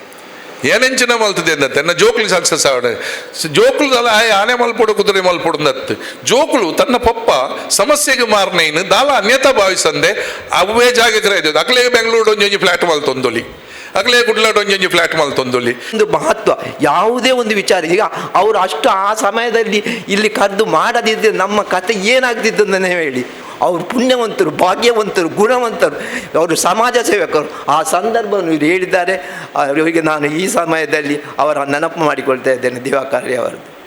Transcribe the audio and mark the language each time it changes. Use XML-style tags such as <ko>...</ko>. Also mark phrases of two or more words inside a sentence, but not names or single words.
<tcy>ಏನೆಂಚಿನ ಮಲ್ತದೆ ಅಂದ ತನ್ನ ಜೋಕ್ಲಿ ಸಕ್ಸಸ್ ಆವಡೆ ಜೋಕ್ಲುದಲ್ಲ ಆನೆ ಮಲ್ಪೊಡು ಕುದುರೆ ಮಲ್ಪೊಡುಂದತ್ತು ಜೋಕ್ಲು ತನ್ನ ಪಪ್ಪ ಸಮಸ್ಯೆಗೆ ಮಾರ್ನೇನು ದಾಲ ಅನ್ಯತಾ ಭಾವಿಸಂದೆ ಅವೇ ಜಾಗಕ್ಕೆ ರಾಯ್ದು ಅಕಲೇ ಬೆಂಗಳೂರು ಒಂಜಿ ಫ್ಲಾಟ್ ಮಲ್ತೊಂದೊಲಿ ಅಗಲೇ ಗುಡ್ಲಾಡ್ ಒಂಜಿ ಫ್ಲಾಟ್ ಮಲ್ತೊಂದೊಲಿ</tcy> <kn>ಒಂದು ಮಹತ್ವ ಯಾವುದೇ ಒಂದು ವಿಚಾರ ಈಗ ಅವರು ಅಷ್ಟು ಆ ಸಮಯದಲ್ಲಿ ಇಲ್ಲಿ ಕರೆದು ಮಾಡದಿದ್ದರೆ ನಮ್ಮ ಕತೆ ಏನಾಗ್ತಿದ್ದನ್ನೇ ಹೇಳಿ ಅವರು ಪುಣ್ಯವಂತರು ಭಾಗ್ಯವಂತರು ಗುಣವಂತರು ಅವರು ಸಮಾಜ ಸೇವಕರು ಆ ಸಂದರ್ಭವನ್ನು ಇವರು ಹೇಳಿದ್ದಾರೆ ಅವರಿಗೆ ನಾನು ಈ ಸಮಯದಲ್ಲಿ ಅವರ ನೆನಪು ಮಾಡಿಕೊಳ್ತಾ ಇದ್ದೇನೆ ದಿವಾಕರ್ಯ ಅವರದ್ದು</kn>